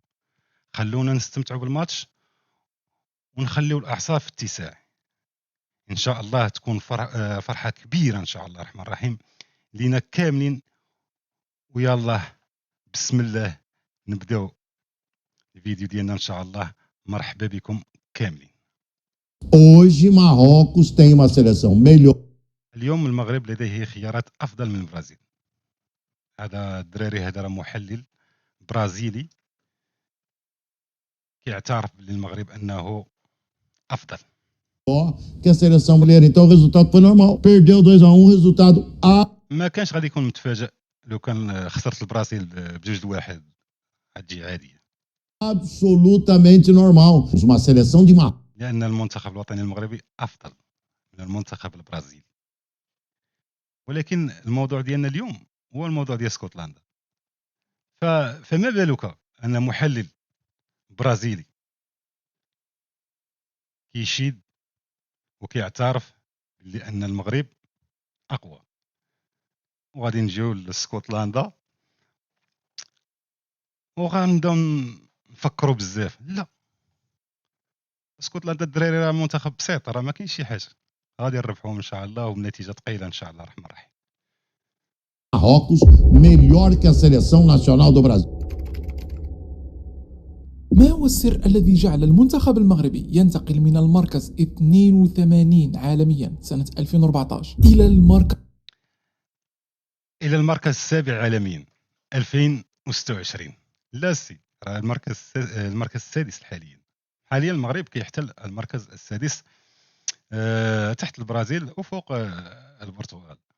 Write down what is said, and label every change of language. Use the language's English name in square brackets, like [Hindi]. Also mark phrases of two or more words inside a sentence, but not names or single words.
[Arabic] خلونا نستمتعوا بالماتش ونخليو الاعصاب في اتساع. ان شاء الله تكون فرحه كبيره ان شاء الله الرحمن الرحيم لينا كاملين. ويلا بسم الله نبداو الفيديو ديالنا ان شاء الله. مرحبا بكم كاملين. [Portuguese] Hoje Marrocos tem uma seleção melhor. [Arabic] اليوم المغرب لديه خيارات افضل من البرازيل. هذا الدراري هذا راه محلل برازيلي كيعترف للمغرب انه افضل. [Portuguese] Que a seleção brasileira. Então o resultado foi normal. Perdeu 2-1, resultado [Arabic] ما كانش غادي يكون متفاجئ لو كان خسرت البرازيل بجوج لواحد، غتجي عاديه، [Portuguese] absolutamente normal. Uma seleção de Marrocos. [Arabic] لان المنتخب الوطني المغربي افضل من المنتخب البرازيلي. ولكن الموضوع ديالنا اليوم هو الموضوع ديال اسكتلندا. فما بالك ان محلل برازيلي كيشيد وكيعترف بان المغرب اقوى، وغادي نجيو لاسكتلندا وغنبداو نفكروا بزاف. لا، اسكتلندا الدراري راه منتخب بسيط، راه ما كاينش شي حاجه، غادي نربحوهم ان شاء الله وبنتيجه ثقيله ان شاء الله الرحمن الرحيم. [Portuguese] Marrocos melhor que a seleção nacional do Brasil. [Arabic] ما هو السر الذي جعل المنتخب المغربي ينتقل من المركز 82 عالميا سنة 2014 الى المركز السابع عالميا 2026؟ لا سي، راه المركز السادس حاليا المغرب كيحتل المركز السادس تحت البرازيل وفوق البرتغال.